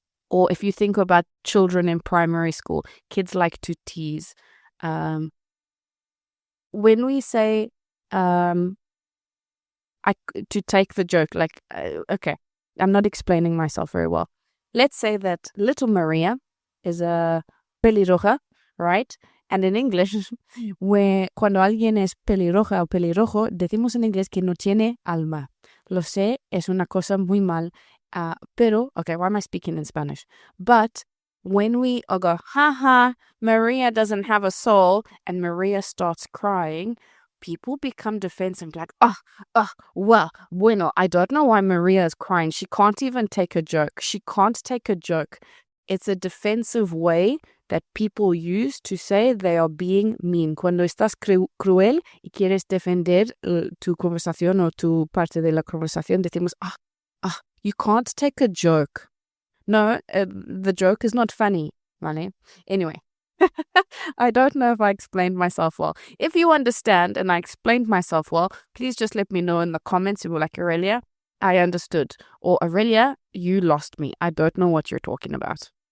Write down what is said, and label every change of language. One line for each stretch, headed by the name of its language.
English: Or if you think about children in primary school, kids like to tease. When we say to take the joke, like, okay, I'm not explaining myself very well. Let's say that little Maria is a pelirroja, right? And in English,
Spanish: cuando alguien es pelirroja o pelirrojo, decimos en inglés que no tiene alma. Lo sé, es una cosa muy mal, pero,
English: okay, why am I speaking in Spanish? But when we go, haha, Maria doesn't have a soul, and Maria starts crying, people become defensive, like, well, bueno, I don't know why Maria is crying. She can't even take a joke. She can't take a joke. It's a defensive way that people use to say they are being mean.
Spanish: Cuando estás cruel y quieres defender tu conversación o tu parte de la conversación, decimos,
English: you can't take a joke. No, the joke is not funny, ¿vale? Anyway, I don't know if I explained myself well. If you understand and I explained myself well, please just let me know in the comments. You were like, Aurelia, I understood. Or Aurelia, you lost me. I don't know what you're talking about.